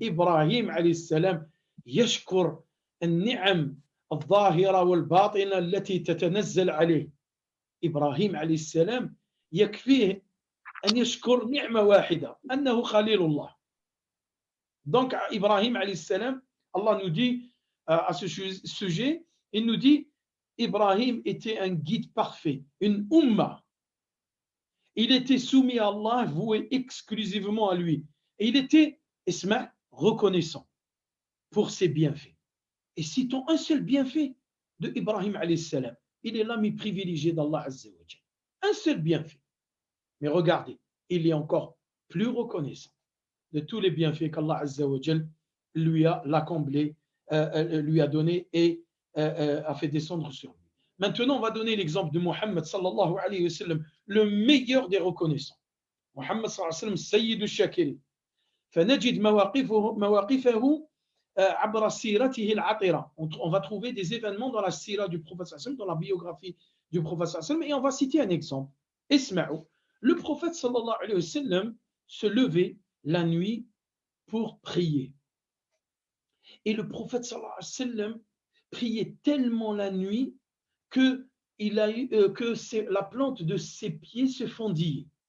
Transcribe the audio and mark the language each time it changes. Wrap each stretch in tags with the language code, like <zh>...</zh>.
<ar>إبراهيم عليه السلام يشكر النعم الظاهرة والباطنة التي تتنزل عليه. إبراهيم عليه السلام يكفيه أن يشكر نعمة واحدة أنه خليل الله.</ar> <fr>Donc Ibrahim</fr> <ar>عليه السلام,</ar> <fr>Allah nous dit à ce sujet. Il nous dit Ibrahim était un guide parfait, une umma. Il était soumis à Allah, voué exclusivement à lui. Et il était, Isma, reconnaissant pour ses bienfaits. Et citons un seul bienfait de Ibrahim alayhi salam. Il est l'ami privilégié d'Allah Azza wa Jal. Un seul bienfait. Mais regardez, il est encore plus reconnaissant de tous les bienfaits qu'Allah Azza wa Jal lui a comblé, lui a donné et a fait descendre sur lui. Maintenant, on va donner l'exemple de Muhammad sallallahu alayhi wa sallam, le meilleur des reconnaissants. Muhammad sallallahu alayhi wa sallam, Sayyid al-Shakirin.</fr> <ar>فنجد مواقفه عبر سيرته العطرة.</ar> <fr>On va trouver des événements dans la sira du prophète sallallahu alayhi wa sallam, dans la biographie du prophète sallallahu alayhi wa sallam, et on va citer un exemple. Isma'u. Le prophète sallallahu alayhi wa sallam se levait la nuit pour prier. Et le prophète sallallahu alayhi wa sallam priait tellement la nuit que la plante de ses pieds se fendit.</fr>